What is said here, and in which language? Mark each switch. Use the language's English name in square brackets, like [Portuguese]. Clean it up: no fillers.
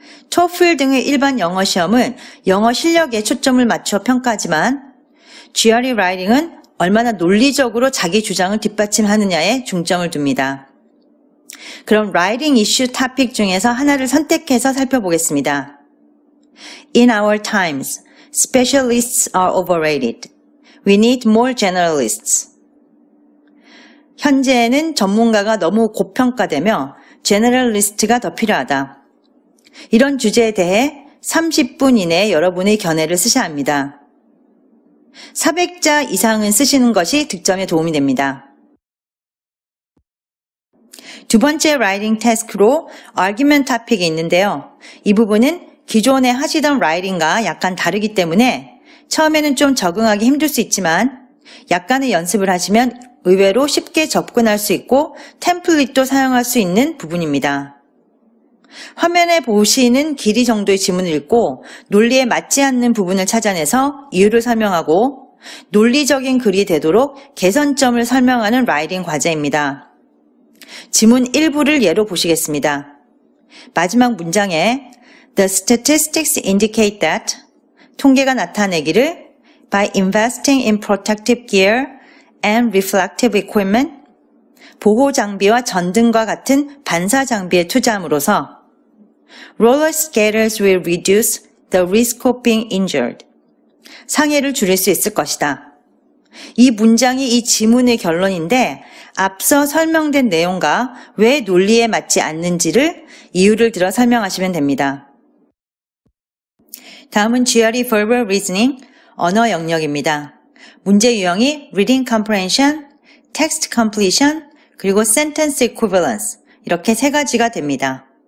[Korean] TOEFL 등의 일반 영어 시험은 영어 실력에 초점을 맞춰 평가하지만 GRE Writing은 얼마나 논리적으로 자기 주장을 뒷받침하느냐에 중점을 둡니다. 그럼 Writing Issue 토픽 중에서 하나를 선택해서 살펴보겠습니다. [English] In our times, Specialists are overrated. We need more generalists. [Korean] 현재는 전문가가 너무 고평가되며 제너럴리스트가 더 필요하다. 이런 주제에 대해 30분 이내에 여러분의 견해를 쓰셔야 합니다. 400자 이상은 쓰시는 것이 득점에 도움이 됩니다. 두 번째 라이팅 태스크로 argument 토픽이 있는데요. 이 부분은 기존에 하시던 라이팅과 약간 다르기 때문에 처음에는 좀 적응하기 힘들 수 있지만 약간의 연습을 하시면 의외로 쉽게 접근할 수 있고 템플릿도 사용할 수 있는 부분입니다. 화면에 보시는 길이 정도의 지문을 읽고 논리에 맞지 않는 부분을 찾아내서 이유를 설명하고 논리적인 글이 되도록 개선점을 설명하는 라이팅 과제입니다. 지문 일부를 예로 보시겠습니다. [English] 마지막 문장에 The statistics indicate that [Korean] 통계가 나타내기를 [English] by investing in protective gear and reflective equipment [Korean] 보호 장비와 전등과 같은 반사 장비에 투자함으로써 [English] roller skaters will reduce the risk of being injured [Korean] 상해를 줄일 수 있을 것이다. 이 문장이 이 지문의 결론인데 앞서 설명된 내용과 왜 논리에 맞지 않는지를 이유를 들어 설명하시면 됩니다. 다음은 GRE Verbal Reasoning, 언어 영역입니다. 문제 유형이 Reading Comprehension, Text Completion, 그리고 Sentence Equivalence 이렇게 3가지가 됩니다.